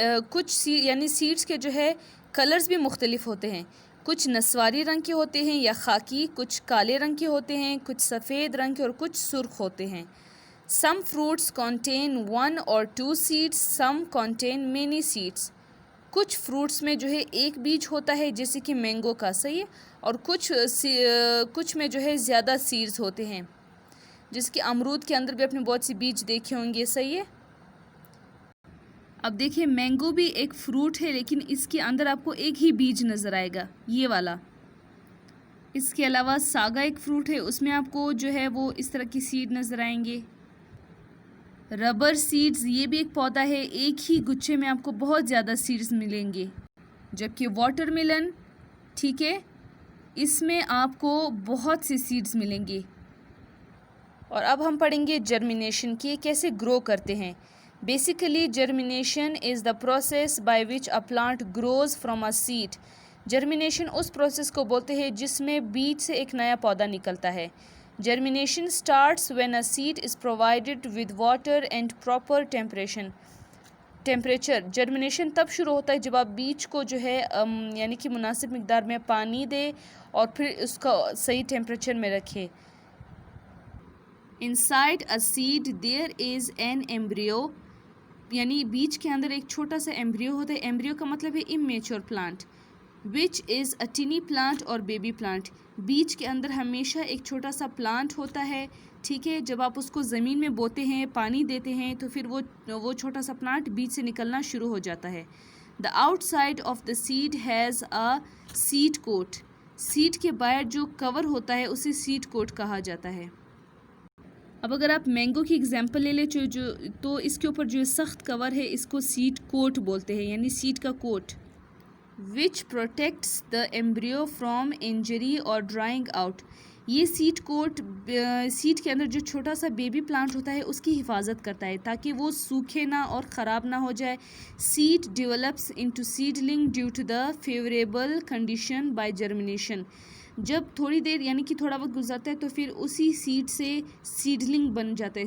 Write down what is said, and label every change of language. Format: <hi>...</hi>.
<ur>کچھ یعنی سیڈز کے جو ہے کلرز بھی مختلف ہوتے ہیں. کچھ نسواری رنگ کے ہوتے ہیں یا خاکی، کچھ کالے رنگ کے ہوتے ہیں، کچھ سفید رنگ کے اور کچھ سرخ ہوتے ہیں.</ur> <en>Some fruits contain 1 or 2 seeds. Some contain many seeds.</en> <ur>کچھ فروٹس میں جو ہے ایک بیج ہوتا ہے جیسے کہ مینگو کا، صحیح ہے، اور کچھ میں جو ہے زیادہ سیڈز ہوتے ہیں جس کہ امرود کے اندر بھی اپنے بہت سی بیج دیکھے ہوں گے، صحیح ہے. اب دیکھیں مینگو بھی ایک فروٹ ہے لیکن اس کے اندر آپ کو ایک ہی بیج نظر آئے گا، یہ والا. اس کے علاوہ ساگا ایک فروٹ ہے، اس میں آپ کو جو ہے وہ اس طرح کی سیڈ نظر آئیں گے. ربر سیڈز یہ بھی ایک پودا ہے، ایک ہی گچھے میں آپ کو بہت زیادہ سیڈز ملیں گے. جبکہ واٹر ملن، ٹھیک ہے، اس میں آپ کو بہت سے سیڈز ملیں گے. اور اب ہم پڑھیں گے جرمینیشن کی، کیسے گرو کرتے ہیں.</ur> <en>Basically germination is the process by which a plant grows from a seed.</en> <ur>Germination اس process کو بولتے ہیں جس میں بیج سے ایک نیا پودا نکلتا ہے.</ur> <en>Germination starts when a seed is provided with water and proper temperature.</en> <ur>Germination تب شروع ہوتا ہے جب آپ بیج کو جو ہے یعنی کہ مناسب مقدار میں پانی دے اور پھر اس کو صحیح ٹیمپریچر میں رکھے.</ur> <en>Inside a seed there is an embryo.</en> <ur>یعنی بیج کے اندر ایک چھوٹا سا ایمبریو ہوتا ہے. ایمبریو کا مطلب ہے</ur> <en>immature plant which is a tiny plant اور baby plant.</en> <ur>بیج کے اندر ہمیشہ ایک چھوٹا سا پلانٹ ہوتا ہے، ٹھیک ہے. جب آپ اس کو زمین میں بوتے ہیں، پانی دیتے ہیں تو پھر وہ چھوٹا سا پلانٹ بیج سے نکلنا شروع ہو جاتا ہے.</ur> <en>The outside of the seed has a seed coat.</en> <ur>Sad کے باہر جو کور ہوتا ہے اسے سیڈ کوٹ کہا جاتا ہے. اب اگر آپ مینگو کی اگزامپل لے لیں تو اس کے اوپر جو سخت کور ہے اس کو سیڈ کوٹ بولتے ہیں، یعنی سیڈ کا کوٹ.</ur> <en>Which protects the embryo from injury اور drying out.</en> <ur>یہ سیڈ کوٹ سیڈ کے اندر جو چھوٹا سا بیبی پلانٹ ہوتا ہے اس کی حفاظت کرتا ہے تاکہ وہ سوکھے نہ اور خراب نہ ہو جائے.</ur> <en>Seed develops into seedling due to the favourable condition by germination.</en> <ur>جب تھوڑی دیر یعنی کہ تھوڑا وقت گزرتا ہے تو پھر اسی سیڈ سے سیڈلنگ بن جاتا ہے.</ur>